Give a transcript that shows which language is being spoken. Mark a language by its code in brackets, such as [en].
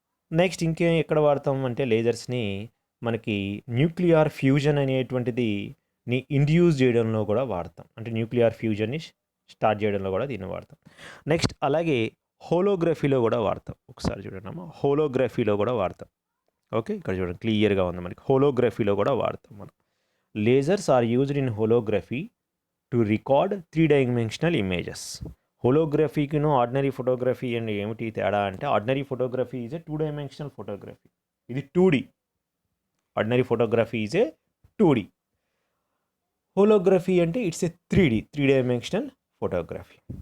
[te] Next ఎక్కడ వాడతాం అంటే లేజర్స్ని మనకి న్యూక్లియర్ ఫ్యూజన్ అనేటువంటిది ఇండ్యూస్ చేయడంలో కూడా వాడతాం. అంటే న్యూక్లియర్ ఫ్యూజన్ని స్టార్ట్ చేయడంలో కూడా దీన్ని వాడతాం. నెక్స్ట్ అలాగే హోలోగ్రఫీలో కూడా వాడతాం. ఒకసారి చూడండి అమ్మా, హోలోగ్రఫీలో కూడా వాడతాం. ఓకే, ఇక్కడ చూడండి క్లియర్గా ఉంది మనకి. హోలోగ్రఫీలో కూడా వాడతాం మనం. [en] Lasers are used in holography to record 3-dimensional images. [te] హోలోగ్రఫీకిను ordinary photography and ఏమిటి తేడా అంటే, [en] ordinary photography is a 2-dimensional photography, [te] ఇది 2D. [en] Ordinary photography is a 2D. [te] Holography అంటే [en] It's a 3D photography.